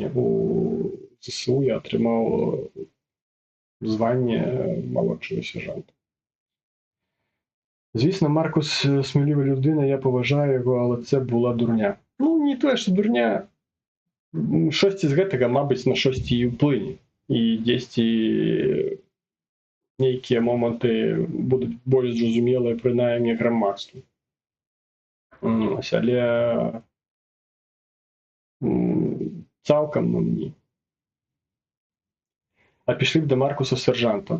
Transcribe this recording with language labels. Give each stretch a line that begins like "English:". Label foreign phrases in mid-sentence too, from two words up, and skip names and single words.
Ukrainian: У ЗСУ я отримав звання молодшого сержанта. Звісно, Маркус смілива людина, я поважаю його, але це була дурня. Не те, що дурня. Щось з гэтага, мабуть, на щось і вплине.
Belarusian: І дзесьці нейкія моманты будуць больш зразумелыя, прынамсі грамадству. Але цалкам ні. А пішлі б да Маркуса сержанта.